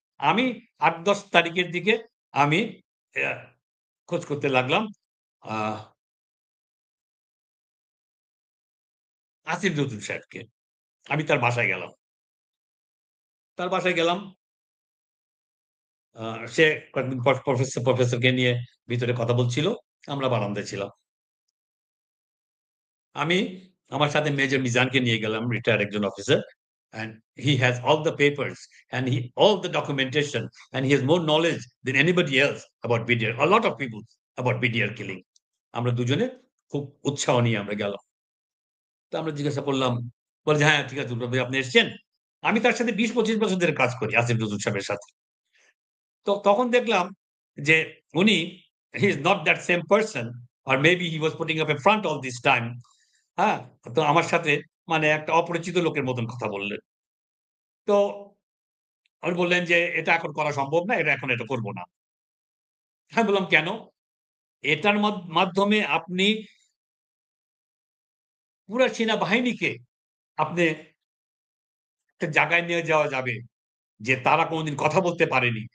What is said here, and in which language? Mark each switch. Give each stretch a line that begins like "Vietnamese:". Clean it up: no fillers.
Bangla: আমি ৮-১০ তারিখের দিকে আমি অ্যা খোঁজ করতে লাগলাম আ আসিফ নজরুল সাহেবকে। আমি তার বাসায় গেলাম। তার বাসায় গেলাম। আ সে কয়েকদিন পর প্রফেসরকে নিয়ে ভিতরে কথা বলছিল। আমরা বারান্দায় ছিলাম। আমি আমার সাথে মেজর মিজানকে নিয়ে গেলাম, রিটায়ার্ড একজন officer.
English: And he has all the papers and all the documentation and he has more knowledge than anybody else about BDR. A lot of people about BDR killing.
Bangla: আমরা দুজনে খুব উৎসাহ নিয়ে আমরা গেলাম। তো আমরা জিজ্ঞাসা করলাম, বলে যে, "হ্যাঁ, ঠিক আছে ভাই আপনি এসছেন?" আমি তার সাথে ২০-২৫ বছর ধরে কাজ করি আসিফ নজরুল সাহেবের সাথে। তো তখন দেখলাম যে উনি
English: he is not that same person or maybe he was putting up a front all this time.
Bangla: হ্যাঁ? তো আমার সাথে মানে একটা অপরিচিত লোকের মতন কথা বললেন। তো উনি বললেন যে, "এটা এখন করা সম্ভব না। এটা করব না।" আমি বললাম, "কেন?" এটার মাধ্যমে আপনি পুরা সেনাবাহিনীকে আপনি একটা জায়গায় নিয়ে যাওয়া যাবে যে তারা কোনদিন কথা বলতে পারেনি।